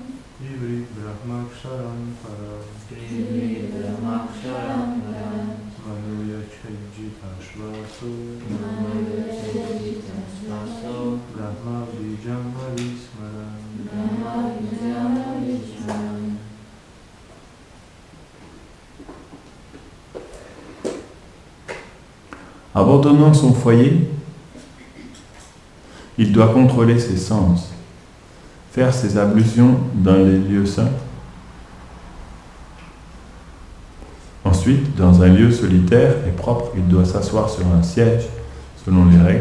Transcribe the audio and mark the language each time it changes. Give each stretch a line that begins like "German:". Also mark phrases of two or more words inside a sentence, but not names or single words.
Sanskrit: Ivrit Brahmaksharam Param Krivri Brahmaksharam Param Manoya Chejita Shvaso Manoya Chejita Shvaso Brahma Vijam Avismaran. Brahma Vijam Avismaran.
French: Abandonnant son foyer, il doit contrôler ses sens, faire ses ablutions dans les lieux saints. Ensuite, dans un lieu solitaire et propre, il doit s'asseoir sur un siège selon les règles.